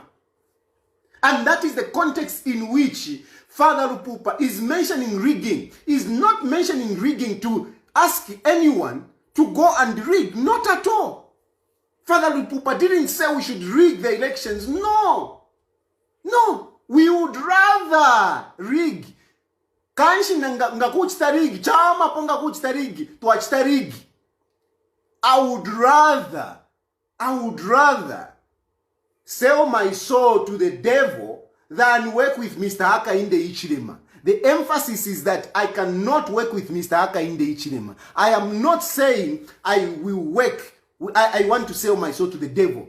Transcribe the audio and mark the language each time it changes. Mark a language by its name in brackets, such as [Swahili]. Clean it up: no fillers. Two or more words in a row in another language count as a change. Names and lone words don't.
[English] And that is the context in which Father Lupupa is mentioning rigging. Is not mentioning rigging to ask anyone to go and rig. Not at all. Father Lupupa didn't say we should rig the elections. No. No. We would rather rig. [Bemba] Kanshi ngakuchita rig. Chama ponga kuchita rig. Tuachita rig. [English] I would rather sell my soul to the devil than work with Mr. Hakainde Ichilema. The emphasis is that I cannot work with Mr. Hakainde Ichilema. I am not saying I will work. I want to sell my soul to the devil.